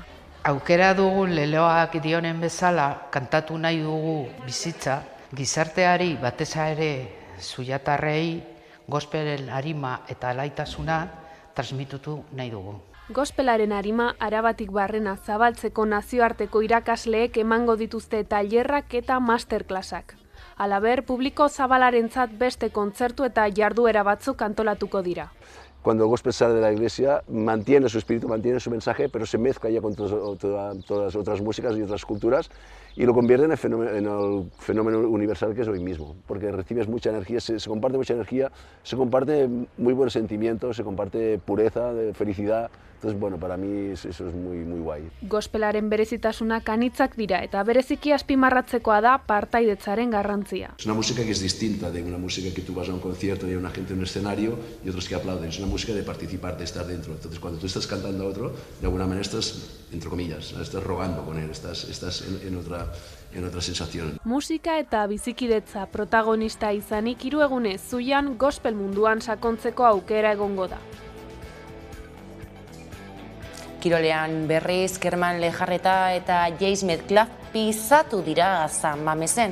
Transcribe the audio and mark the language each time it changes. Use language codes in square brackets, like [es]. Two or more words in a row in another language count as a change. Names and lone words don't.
[eu] Aukera dugu leloak dionen bezala kantatu nahi dugu bizitza, gizarteari batez ere zuiatarrei gospelen arima eta alaitasuna transmitutu nahi dugu. Gospelaren arima arabatik barrena zabaltzeko nazioarteko irakasleek emango dituzte tailerrak eta masterklasak. Halaber, publiko zabalarentzat beste kontzertu eta jarduera batzuk antolatuko dira. [es] Cuando el gospel sale de la iglesia, mantiene su espíritu, mantiene su mensaje, pero se mezcla ya con todas las otras músicas y otras culturas y lo convierte en el fenómeno universal que es hoy mismo, porque recibes mucha energía, se comparte mucha energía, se comparte muy buenos sentimientos, se comparte pureza, felicidad. Entonces, bueno, para mí eso es muy guay. [eu] Gospelaren berezitasunak anitzak dira eta bereziki azpimarratzekoa da partaidetzaren garrantzia. [es] Es una música que es distinta de una música que tú vas a un concierto y hay una gente en un escenario y otros que aplauden. Es una música de participar, de estar dentro. Entonces, cuando tú estás cantando a otro, de alguna manera estás, entre comillas, estás rogando con él, estás en otra sensación. [eu] Musika eta bizikidetza protagonista izanik 3 egunez Zuian gospel munduan sakontzeko aukera egongo da. Kirolean berriz, Kerman Lejarreta eta James Metcalf pisatu dira San Mamesen.